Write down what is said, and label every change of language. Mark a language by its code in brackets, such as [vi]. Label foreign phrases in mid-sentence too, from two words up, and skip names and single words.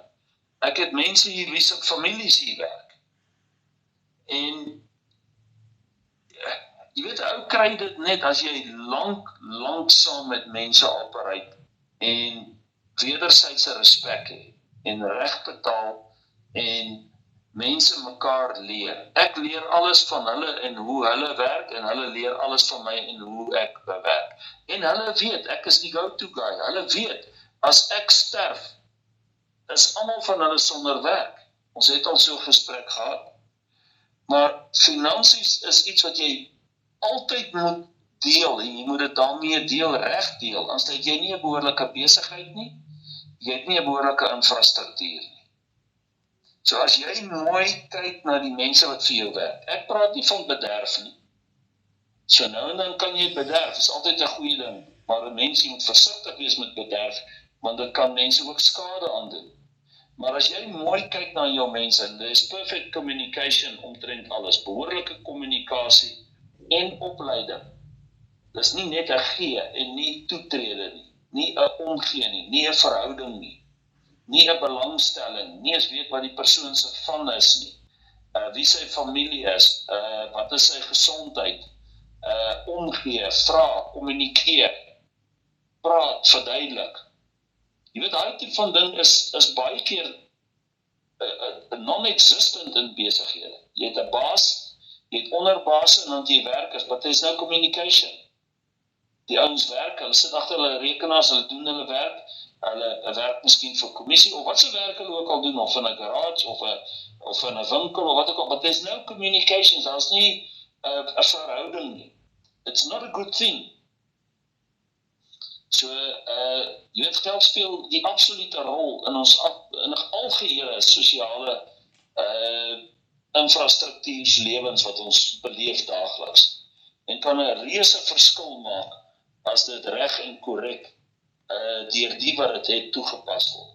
[af] Ek het mense hier wie se families hier werk. En jy weet, ou kry dit net as jy lank saam met mense operate en wederwysige respek het en reg betaal en mense mekaar leer. Ek leer alles van hulle en hoe hulle werk en hulle leer alles van my en hoe ek werk. En hulle weet, ek is die [en] go-to guy. [af] Hulle weet, as ek sterf, is almal van hulle sonder werk. Ons het al so 'n gesprek gehad. Maar finansies is iets wat jy altyd moet deel en jy moet dit daarmee reg deel. Anders het jy nie 'n behoorlike besigheid nie, jy het nie 'n behoorlike infrastruktuur nie. So as jy mooi kyk na die mense wat vir jou werk, ek praat nie van bederf nie. So nou en dan kan jy bederf, is altyd 'n goeie ding, maar 'n mens moet versigtig wees met bederf, want dit kan mense ook skade aandoen. Maar as jy mooi kyk na jou mense, [en] there is perfect communication [af] omtrent alles, behoorlike kommunikasie en opleiding. Dis nie net 'n gee en nie toetrede nie, nie 'n omgee nie 'n verhouding nie 'n belangstelling, nie eens weet wat die persoon se van is nie, wie sy familie is, wat is sy gesondheid, omgee, vra, kommunikeer, praat, verduidelik. Jy weet, daai tipe van ding is baie keer non-existent in besighede. Jy het 'n baas, jy het onderbaase en dan jy werkers, [en] but there's no communication. [af] Die ouens werk, hulle sit agter hulle rekenaars, hulle doen hulle werk, hulle werk miskien vir kommissie, of wat se werk hulle ook al doen, of in 'n garage, of in 'n winkel, of wat ook al, [en] but there's no communications, [af] daar's nie 'n verhouding nie. [en] It's not a good thing. [af] So, jy weet, geld speel die absolute rol in ons algehele sosiale infrastruktuurslewens wat ons beleef daagliks. En kan 'n reuse verskil maak as dit reg en korrek deur die wat dit het toegepas word.